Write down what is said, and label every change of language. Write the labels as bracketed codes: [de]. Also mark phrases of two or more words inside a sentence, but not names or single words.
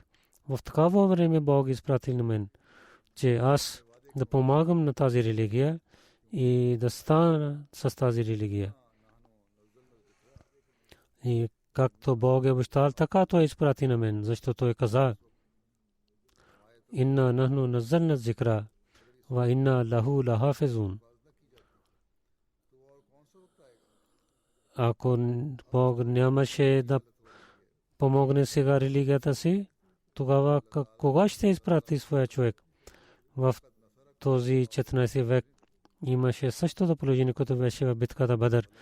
[bg] В такава време Бог изпратил на мен, че аз да помагам на тази религия и да стана с тази религия. И както Бог е обещал, така той изпрати на мен, защото той каза: [ar] إنا نحن نزلنا الذكر وإنا له لحافظون. [bg] Ако Бог нямаше да помогне сега религията си, тогава кога ще изпрати своя човек? В този 14 век имаше същото положение, което беше в битката Бадър.